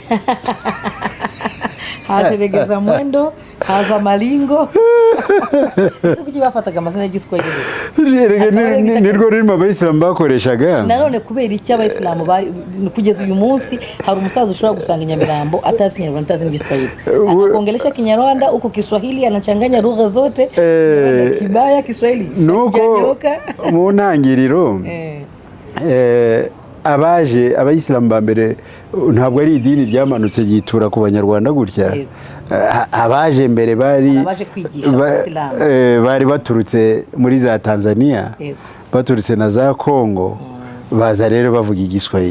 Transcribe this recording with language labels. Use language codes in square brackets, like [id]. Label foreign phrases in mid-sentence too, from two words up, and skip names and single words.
[rw] Haje Regeza Mwendo, haza Maringo. Ese kuki bafataga amazina y'Igiswahili? Nirwo rurimo abayisilamu bakoreshaga. Nanone kubera iki abayisilamu kugeza uyu munsi hari umusaza ushobora gusanga Nyamirambo atazi Kinyarwanda atazi n'Igiswahili. [sw] Anaongelesha Kinyarwanda huko Kiswahili anachanganya lugha zote. Kibaya Kiswahili. [rw] Nuko mu ntangiriro abayisilamu ba mbere ntabwo ari idini ryamanutse gitura ku banyarwanda gutya. Abaje mbere bari baturutse muri za Tanzania, baturutse na za Kongo, baza rero bavuga Igiswahili.